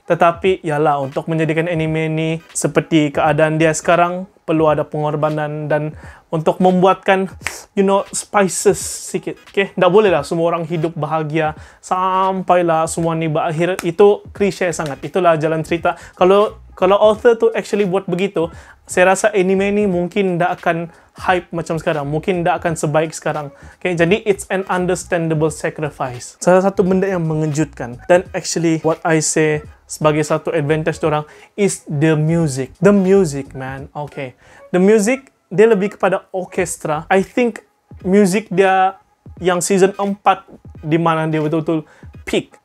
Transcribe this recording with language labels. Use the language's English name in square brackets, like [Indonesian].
[Malay] Tetapi yalah, untuk menjadikan anime ni seperti keadaan dia sekarang, perlu ada pengorbanan dan untuk membuatkan, [English] you know, [Malay] spices sikit. Okay? Tak boleh lah semua orang hidup bahagia sampailah semua ni berakhir. Itu klise sangat. Itulah jalan cerita. Kalau author tu actually buat begitu, saya rasa anime ni mungkin tak akan hype macam sekarang. Mungkin tak akan sebaik sekarang. [English] Okay? Jadi, it's an understandable sacrifice. [Malay] Salah satu benda yang mengejutkan. [English] Dan actually, what I say [Malay] sebagai satu [English] advantage orang is the music. The music, man. Okay. The music, [Malay] dia lebih kepada orkestra. [English] I think [Malay] music dia yang season 4 di mana dia betul-betul peak.